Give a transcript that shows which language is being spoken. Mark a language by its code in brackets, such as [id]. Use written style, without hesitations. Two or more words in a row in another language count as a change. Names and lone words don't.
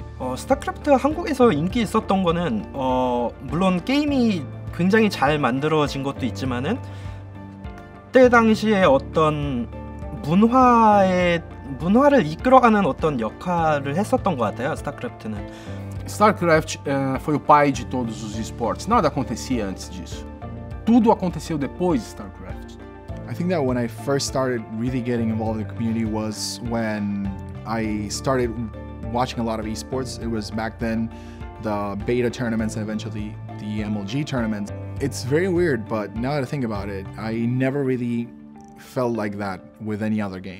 [ko] 스타크래프트 한국에서 인기 있었던 거는 물론 게임이 굉장히 잘 만들어진 것도 있지만은 그때 당시에 어떤 문화를 이끌어가는 어떤 역할을 했었던 것 같아요. 스타크래프트는. [pt] StarCraft foi o pai de todos os esportes. Nada acontecia antes disso. Tudo aconteceu depois de StarCraft. [en] I think that when I first started really getting involved in the community was when I started watching a lot of esports. It was back then the beta tournaments and eventually the MLG tournaments. It's very weird, but now that I think about it, I never really felt like that with any other game.